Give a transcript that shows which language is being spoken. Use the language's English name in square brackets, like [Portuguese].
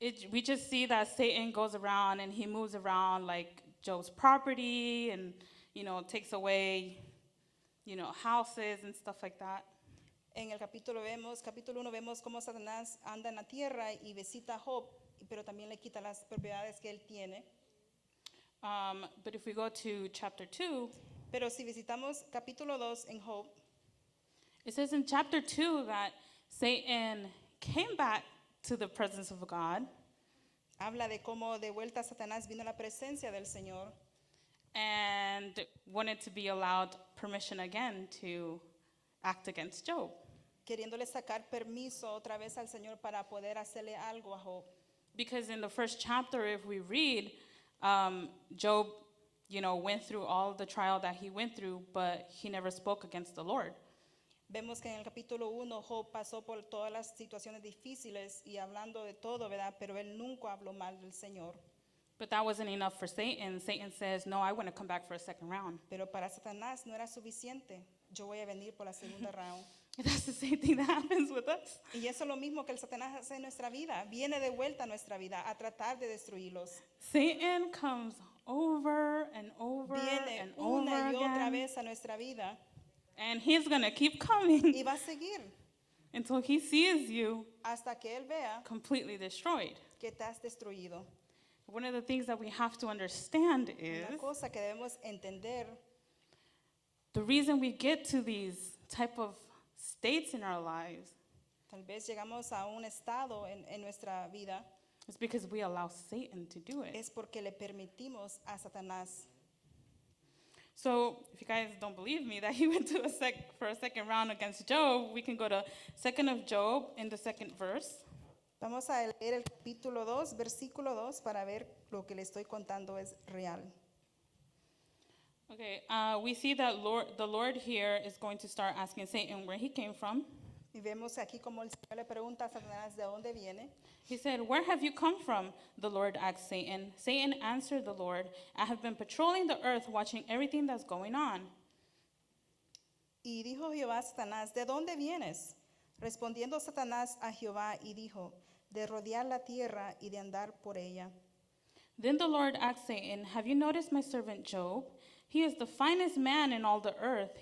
[English] we just see that Satan goes around and he moves around like Job's property and, takes away, houses and stuff like that. [Spanish] en el capítulo 1 vemos cómo Satanás anda en la tierra y visita a Job, pero también le quita las propiedades que él tiene. [English] But if we go to chapter 2, [Spanish] Pero si visitamos capítulo 2 en Job, [English] it says in chapter 2 that Satan came back to the presence of God [Spanish] habla de cómo de vuelta Satanás vino a la presencia del Señor [English] and wanted to be allowed permission again to act against Job. [Spanish] queriéndole sacar permiso otra vez al Señor para poder hacerle algo a Job. [English] Because in the first chapter, if we read, Job, went through all the trial that he went through, but he never spoke against the Lord. [Spanish] Vemos que en el capítulo 1 Job pasó por todas las situaciones difíciles y hablando de todo, ¿verdad? Pero él nunca habló mal del Señor. [English] But that wasn't enough for Satan. Satan says, no, I want to come back for a second round. [Spanish] Pero para Satanás no era suficiente. Yo voy a venir por la segunda round. [English] That's the same thing that happens with us. [Spanish] Y eso es lo mismo que el Satanás hace en nuestra vida. Viene de vuelta a nuestra vida a tratar de destruirlos. [English] Satan comes over and over [Spanish] Viene [English] and over [Spanish] una y otra [English] again. [Spanish] vez a nuestra vida [English] And he's going to keep coming [Spanish] y va a seguir [English] until he sees you [Spanish] hasta que él vea [English] completely destroyed. [Spanish] que te has destruido. [English] One of the things that we have to understand is [Spanish] Una cosa que debemos entender, [English] the reason we get to these type of states in our lives [Spanish] tal vez llegamos a un estado en nuestra vida, [English] is because we allow Satan to do it. [Spanish] es porque le permitimos a Satanás. [English] So if you guys don't believe me that he went to for a second round against Job, we can go to 2nd of Job in the 2nd verse. [Spanish] Vamos a leer el capítulo 2, versículo 2, para ver lo que le estoy contando es real. [English] Okay, we see that the Lord here is going to start asking Satan where he came from. [Spanish] Y vemos aquí como el Señor le pregunta a Satanás de dónde viene. [English] He said, "Where have you come from?" The Lord asked Satan. Satan answered the Lord, "I have been patrolling the earth, watching everything that's going on." [Spanish] Y dijo Jehová a Satanás, ¿de dónde vienes? Respondiendo Satanás a Jehová y dijo, de rodear la tierra y de andar por ella. [English] Then the Lord asked Satan, "Have you noticed my servant Job? He is the finest man in all the earth.